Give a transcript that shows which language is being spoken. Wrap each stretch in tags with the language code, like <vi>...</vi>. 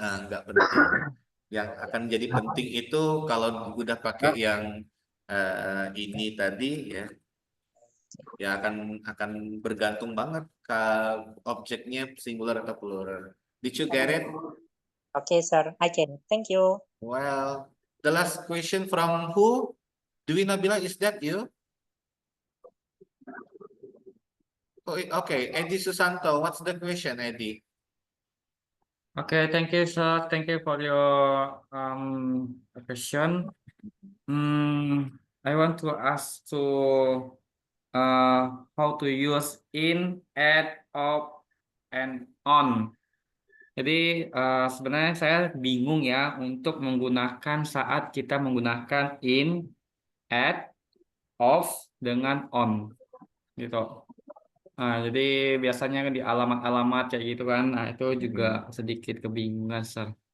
<id>Nggak penting. Yang akan jadi penting itu kalau udah pakai yang ini tadi ya akan bergantung banget ke objeknya singular atau plural.</id> <en>Did you get it? Okay, sir. I can. Thank you. Well, the last question from who? Dwi Nabila, is that you? Oh, okay, Eddie Susanto, what's the question, Eddie? Okay, thank you, sir. Thank you for your question. I want to ask how to use in, at, of, and on.</en> <id>Jadi sebenarnya saya bingung ya untuk menggunakan saat kita menggunakan in, at, of dengan on, gitu. Nah, jadi biasanya di alamat-alamat kayak gitu kan, nah itu juga sedikit kebingungan, sir.</id>